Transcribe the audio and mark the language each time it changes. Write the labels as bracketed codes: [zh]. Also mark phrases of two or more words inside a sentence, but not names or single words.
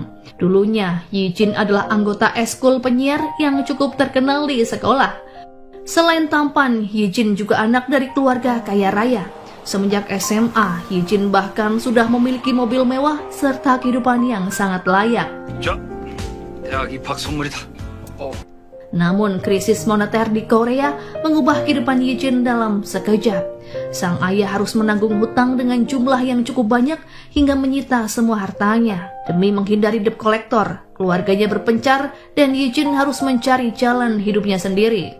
[id] Dulunya, Yejin adalah anggota eskul penyiar yang cukup terkenal di sekolah. Selain tampan, Yejin juga anak dari keluarga kaya raya. Semenjak SMA, Yejin bahkan sudah memiliki mobil mewah serta kehidupan yang sangat layak. [ko] 자, 대학 입학 선물이다. [id] Namun krisis moneter di Korea mengubah kehidupan Yijin dalam sekejap. Sang ayah harus menanggung hutang dengan jumlah yang cukup banyak hingga menyita semua hartanya. Demi menghindari [en] debt collector, [id] keluarganya berpencar dan Yijin harus mencari jalan hidupnya sendiri.